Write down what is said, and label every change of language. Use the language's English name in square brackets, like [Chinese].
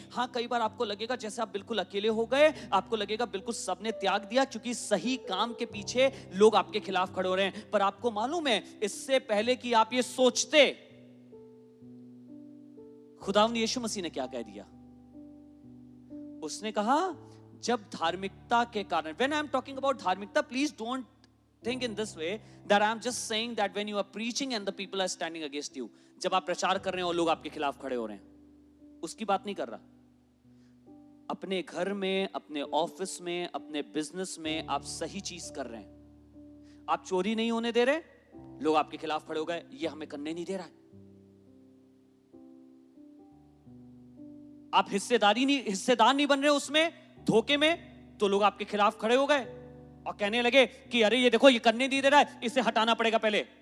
[Hindi] हाँ, कई बार आपको लगेगा जैसे आप बिल्कुल अकेले हो गए, आपको लगेगा बिल्कुल सबने त्याग दिया, क्योंकि सही काम के पीछे लोग आपके खिलाफ खड़े हो रहे हैं। पर आपको मालूम है इससे पहले कि आप ये सोचते, खुदावंद यीशु मसीह ने क्या कह दिया? उसने कहा जब धार्मिकता के कारण, [English] when I am talking about धार्मिकता, please don't think in this way that I am just saying that when you are preaching and the people are standing against you, [Hindi] जब आप प्रचार कर रहे हैं और लोग आपके खिलाफ खड़े हो रहे हैं, उसकी बात नहीं कर रहा। अपने घर में, अपने ऑफिस में, अपने बिजनेस में आप सही चीज कर रहे हैं, आप चोरी नहीं होने दे रहे, लोग आपके खिलाफ खड़े हो गए, ये हमें करने नहीं दे रहा है। आप हिस्सेदार नहीं बन रहे उसमें, धोखे में, तो लोग आपके खिलाफ खड़े हो गए और कहने लगे कि अरे ये देखो ये करने नहीं दे रहा है, इसे हटाना पड़ेगा पहले।